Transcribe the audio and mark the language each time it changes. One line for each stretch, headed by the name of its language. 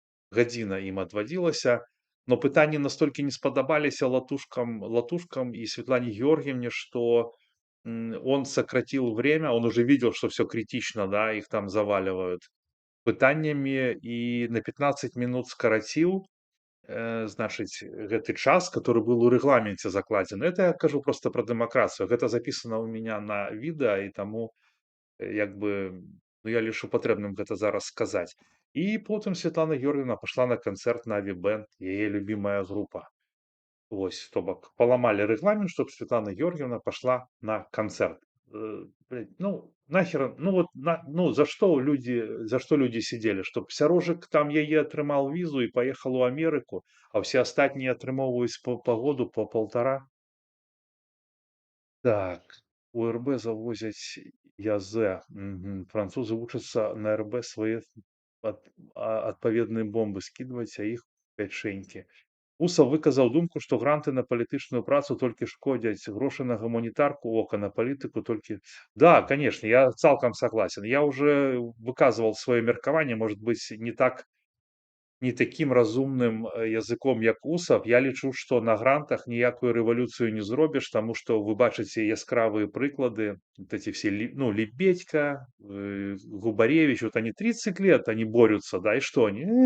Belarusian: гадзіна ім адвадзілася,
Russian: но
Belarusian: пытанні
Russian: настолькі не спадабаліся латушкам и Светлане Георгиевне, что он сократил время, он уже видел, что все критично, да, их там заваливают пытаннями, и на 15 минут скоротил,
Belarusian: значыць, гэты час,
Russian: который был у рэгламенце закладзены. Это я
Belarusian: кажу
Russian: просто про дэмакрацыю.
Belarusian: Гэта
Russian: записано у меня
Belarusian: на відэа, і таму як бы, ну, я лічу патрэбным гэта зараз сказаць.
Russian: І потым Светлана Георгиевна пошла на канцэрт на Бэнд, яе любимая группа.
Belarusian: Вось, то бок паламалі рэгламент,
Russian: чтобы Светлана Георгиевна пошла на концерт. Блядь, ну, нахер, ну вот, ну, за что люди сидели? Чтоб Сярожык там
Belarusian: яе атрымаў
Russian: візу и поехал у Америку, а все
Belarusian: астатнія атрымоўваюць
Russian: по году, по полтора. Так, у РБ завозять ЯЗ. Мгм.
Belarusian: Французы вучацца на РБ свае адпаведныя бомбы
Russian: скидывать,
Belarusian: а іх пячэнькі. Усов выказаў думку, што гранты на палітычную працу толькі шкодзяць, грошы на гуманітарку, ока на палітыку толькі.
Russian: Да, конечно, я
Belarusian: цалкам
Russian: согласен. Я уже выказывал свое
Belarusian: меркаванне,
Russian: может быть, не таким разумным языком, як Усов.
Belarusian: Я лічу, што на грантах ніякую рэвалюцыю не зробіш, таму што вы бачыце яскравыя прыклады,
Russian: вот эти все, ну, Лебедько, Губаревич, вот они 30 лет, они борются, да, и что они?